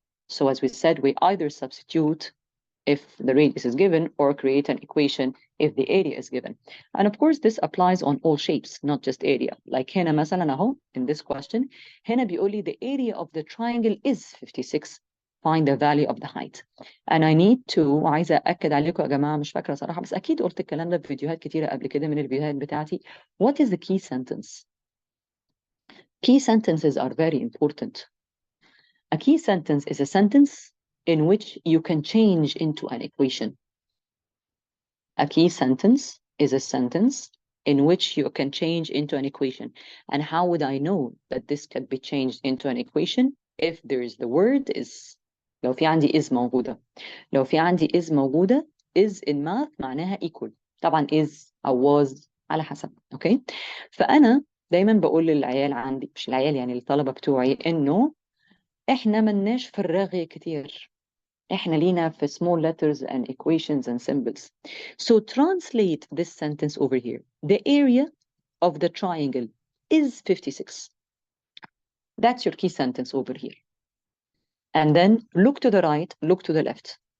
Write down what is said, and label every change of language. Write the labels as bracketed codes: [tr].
[en] So as we said, we either substitute if the radius is given or create an equation if the area is given. And of course, this applies on all shapes, not just area. Like [ar] هنا مثلا أهو, [en] in this question, [ar] هنا بيقول لي [en] the area of the triangle is 56. Find the value of the height. And I need to, [ar] عايزة أأكد عليكم يا جماعة مش فاكرة صراحة بس أكيد قلت الكلام ده في فيديوهات كتيرة قبل كده من الفيديوهات بتاعتي. [en] What is the key sentence? Key sentences are very important. A key sentence is a sentence in which you can change into an equation. A key sentence is a sentence in which you can change into an equation. And how would I know that this can be changed into an equation? If there is the word is. [ar] لو في عندي is موجودة. لو في عندي is موجودة, [en] is in math [ar] معناها equal. طبعا is أو was على حسب. اوكي. فأنا دايما بقول للعيال عندي, مش العيال يعني الطلبة بتوعي, إنه إحنا ملناش في الرغي كتير. إحنا لينا في [en] small letters and equations and symbols. So translate this sentence over here. The area of the triangle is 56. That's your key sentence over here. And then look to the right, look to the left.